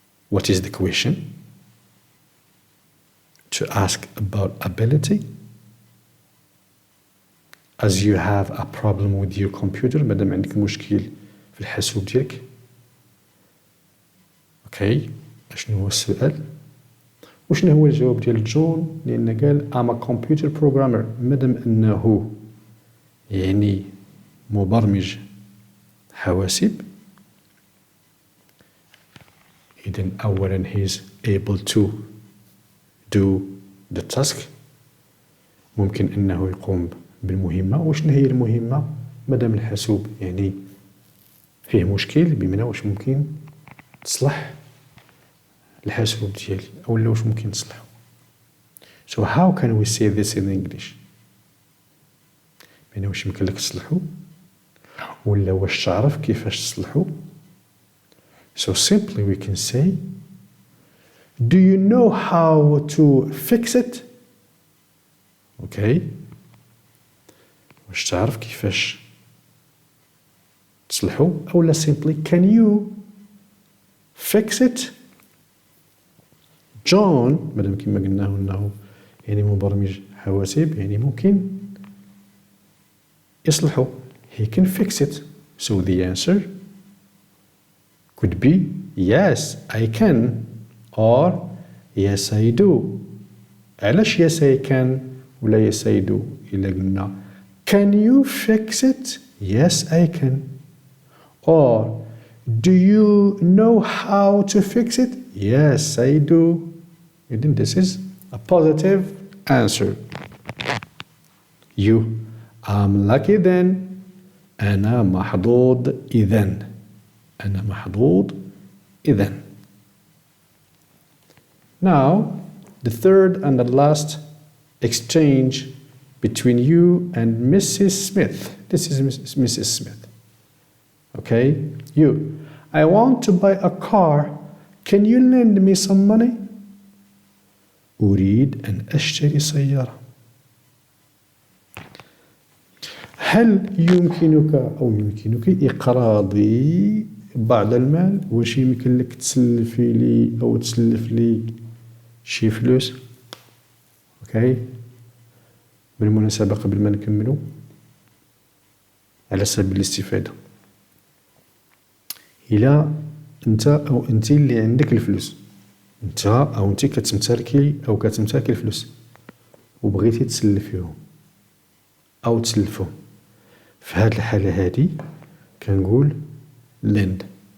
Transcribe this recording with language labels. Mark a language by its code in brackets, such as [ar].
[en] What is the question? To ask about ability. As you have a problem with your computer, [ar] مادام عندك مشكل في الحاسوب ديالك. اوكي اشنو هو السؤال؟ وشنو هو الجواب ديال جون؟ لأن قال [en] I'm a computer programmer. [ar] مادام أنه يعني مبرمج حواسيب إذن أولا [en] he is able to do the task. [ar] ممكن أنه يقوم بالمهمة. وشنو هي المهمة؟ مادام الحاسوب يعني فيه مشكل، بمعنى واش ممكن تصلح الحاسوب ديالي أولا واش ممكن تصلحو. [en] So how can we say this in English؟ [ar] يعني واش يمكن لك تصلحو ولا واش تعرف كيفاش تصلحو. [en] So simply we can say do you know how to fix it؟ Okay. [ar] واش تعرف كيفاش تصلحو أولا [en] simply can you fix it؟ [ar] جون مادام كما قلناه أنه يعني مبرمج حواسيب يعني ممكن يصلحو. [en] He can fix it. So the answer could be yes I can or yes I do. علاش yes I can ولا yes I do؟ [ar] إلا قلنا [en] can you fix it؟ Yes I can. Or do you know how to fix it؟ Yes I do. Then this is a positive answer. You I'm lucky then. [ar] أنا محظوظ إذن. أنا محظوظ إذن. [en] Now the third and the last exchange between you and Mrs. Smith. This is Mrs. Smith. Okay? You. I want to buy a car. Can you lend me some money؟ [ar] أريد أن أشتري سيارة. هل يمكنك أو يمكنك إقراضي بعض المال؟ واش يمكن لك تسلفي لي أو تسلف لي شي فلوس؟ أوكي. بالمناسبة قبل ما نكملو على سبيل الاستفادة، إلا أنت أو أنت اللي عندك الفلوس، أنت أو أنت كتمتلكي أو كتمتلكي الفلوس وبغيتي تسلفيهم أو تسلفهم، في هاد الحالة هادي كنقول lend.